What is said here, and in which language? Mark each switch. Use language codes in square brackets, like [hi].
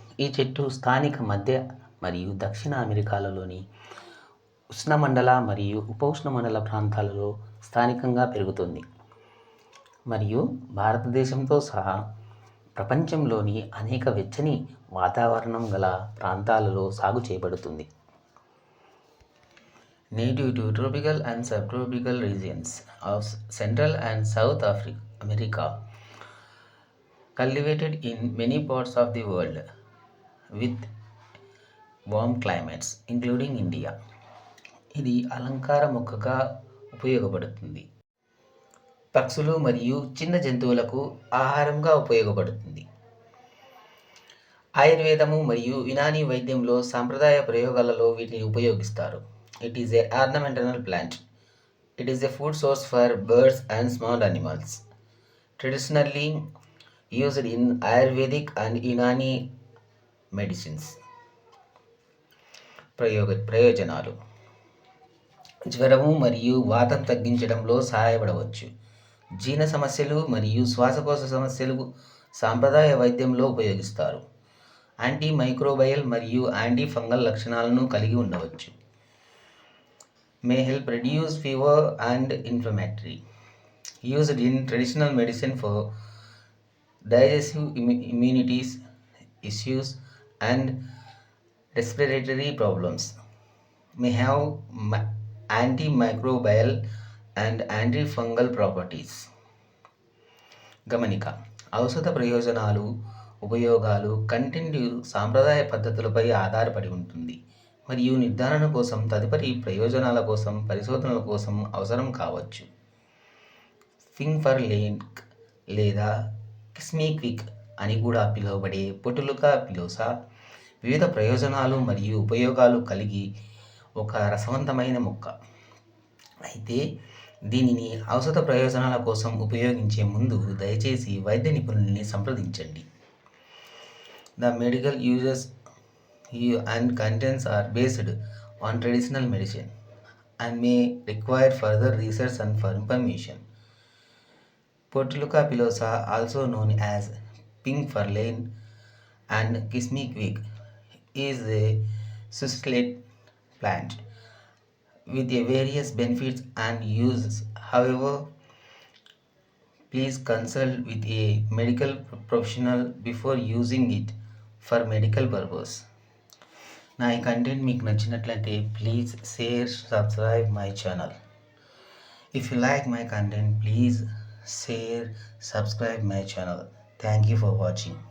[te] ఈ చెట్టు స్థానిక మధ్య మరియు దక్షిణ అమెరికాలలోని ఉష్ణమండల మరియు ఉపఉష్ణమండల ప్రాంతాలలో స్థానికంగా పెరుగుతుంది మరియు భారతదేశంతో సహా ప్రపంచంలోని అనేక వెచ్చని వాతావరణం గల ప్రాంతాలలో సాగు చేయబడుతుంది. [en] Native to tropical and subtropical regions of Central and South America, cultivated in many parts of the world with warm climates, including India. [te] ఇది అలంకార మొక్కగా ఉపయోగపడుతుంది. పక్షులు మరియు చిన్న జంతువులకు ఆహారంగా ఉపయోగపడుతుంది. ఆయుర్వేదము మరియు యునానీ వైద్యంలో సాంప్రదాయ ప్రయోగాలలో వీటిని ఉపయోగిస్తారు. [en] It is a ornamental plant. It is a food source for birds and small animals. Traditionally used in Ayurvedic and Unani medicines. [te] ప్రయోజనాలు: జ్వరము మరియు వాతం తగ్గించడంలో సహాయపడవచ్చు. జీర్ణ సమస్యలు మరియు శ్వాసకోశ సమస్యలు సాంప్రదాయ వైద్యంలో ఉపయోగిస్తారు. యాంటీ మైక్రోబయల్ మరియు యాంటీ ఫంగల్ లక్షణాలను కలిగి ఉండవచ్చు. [en] May help reduce fever and inflammatory. Used in traditional medicine for digestive immunity issues and respiratory problems. May have antimicrobial and antifungal properties. [te] గమనిక: ఔషధ ప్రయోజనాలు, ఉపయోగాలు కంటెంట్ సాంప్రదాయ పద్ధతులపై ఆధారపడి ఉంటుంది మరియు నిర్ధారణ కోసం తదుపరి ప్రయోజనాల కోసం పరిశోధనల కోసం అవసరం కావచ్చు. ఫింగ్ఫర్లేంక్ లేదా కిస్మీక్విక్ అని కూడా పిలువబడే పోర్టులుకా పిలోసా వివిధ ప్రయోజనాలు మరియు ఉపయోగాలు కలిగి ఒక రసవంతమైన మొక్క. అయితే దీనిని ఔషధ ప్రయోజనాల కోసం ఉపయోగించే ముందు దయచేసి వైద్య నిపుణుల్ని సంప్రదించండి. [en] The medical uses and contents are based on traditional medicine and may require further research and for information. Portulaca pilosa, also known as pink furlane and kismequick, is a cichlids plant with various benefits and uses. However, please consult with a medical professional before using it for medical purpose. [te] నా ఈ content మీకు నచ్చినట్లయితే [en] Please share, subscribe my channel. If you like my content please share, subscribe my channel. Thank you for watching.